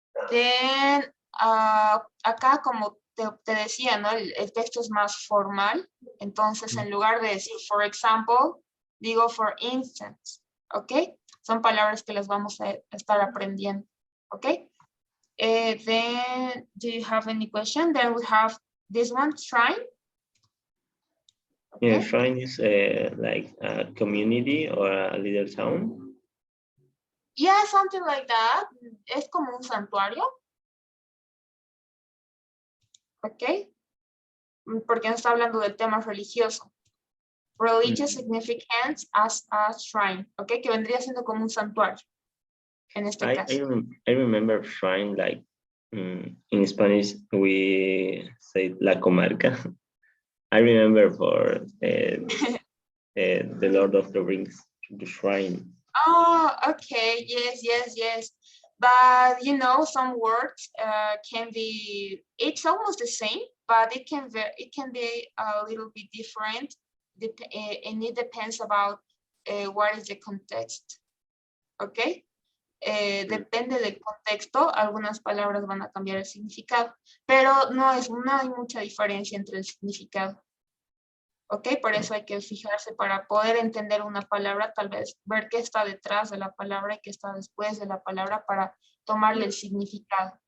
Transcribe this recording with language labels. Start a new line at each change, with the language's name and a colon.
Spanish: Then, acá como te decía, ¿no? El texto es más formal. Entonces, en lugar de decir, for example, digo for instance. ¿Ok? Son palabras que las vamos a estar aprendiendo. ¿Ok?
English: Then, do you have any question? Then we have this one, shrine. Okay. Yeah, shrine is like a community or a little town. Yeah, something like that.
Spanish: Es como un santuario. ¿Ok? Porque no está hablando del tema religioso.
English: Religious significance as a shrine.
Spanish: ¿Ok? Que vendría siendo como un santuario. En este caso.
English: I remember shrine like in Spanish we say la comarca. I remember for the Lord of the Rings, the shrine. Oh, okay. Yes. But you know, some words can be. It's almost the same, but it can be a little bit different, and it depends about what is the context. Okay.
Spanish: Depende del contexto, algunas palabras van a cambiar el significado, pero no hay mucha diferencia entre el significado. ¿Ok? Por eso hay que fijarse para poder entender una palabra, tal vez ver qué está detrás de la palabra y qué está después de la palabra para tomarle el significado.